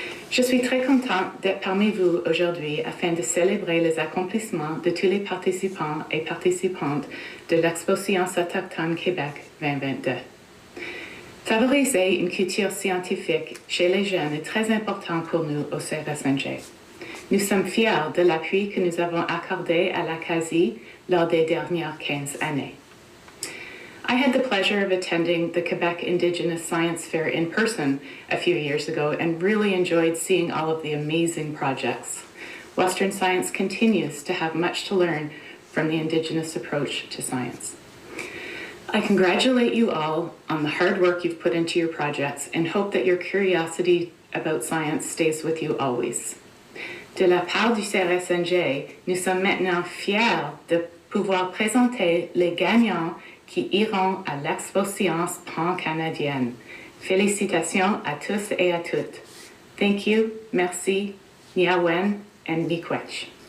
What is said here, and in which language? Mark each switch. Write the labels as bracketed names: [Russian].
[French] Je suis très contente d'être parmi vous aujourd'hui afin de célébrer les accomplissements de tous les participants et participantes de l'Expo Sciences autochtones Québec 2022. Favoriser une culture scientifique chez les jeunes est très important pour nous au CRSNG. Nous sommes fiers de l'appui que nous avons accordé à l'Acadie lors des dernières 15 années. [English] I had the pleasure of attending the Quebec Indigenous Science Fair in person a few years ago and really enjoyed seeing all of the amazing projects. Western science continues to have much to learn from the Indigenous approach to science. I congratulate you all on the hard work you've put into your projects and hope that your curiosity about science stays with you always. [French] De la part du CRSNG, nous sommes maintenant fiers de pouvoir présenter les gagnants qui iront à l'Expo Sciences pan-canadienne. Félicitations à tous et à toutes. [English] Thank you, [French] merci, [English] Niawen and miigwech.